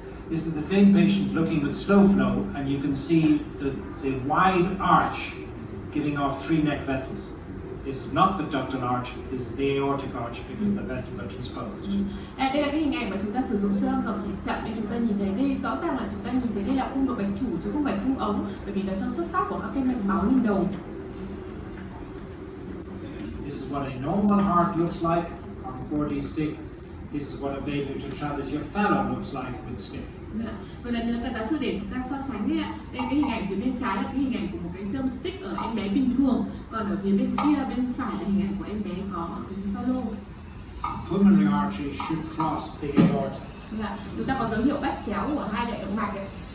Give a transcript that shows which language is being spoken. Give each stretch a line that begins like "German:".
English: This is the same patient looking with slow flow, and you can see the wide arch giving off 3 neck vessels. This is not the ductal arch, this is the aortic arch because the vessels are transposed.
Vietnamese: Đây là cái hình ảnh mà chúng ta sử dụng siêu âm dòng chảy chậm, nên chúng ta nhìn thấy đây rõ ràng là chúng ta nhìn thấy đây là khung động mạch chủ chứ không phải khung ống, bởi vì nó cho xuất phát của các cái mạch máu lên đầu.
English: This is what a normal heart looks like on 4D stick. This is what a baby tetralogy of fallow looks like with stick.
Vietnamese: Một lần nữa các giáo sư để chúng ta so sánh đấy ạ. Đây cái hình ảnh phía bên trái là cái hình ảnh của một cái siêu âm stick ở em bé bình thường, còn ở phía bên kia bên phải là hình ảnh của em bé có tứ chứng Fallow.
English: Pulmonary artery should cross the aorta.
Vietnamese: Chúng ta có dấu hiệu bắt chéo của 2 đại động mạch ấy.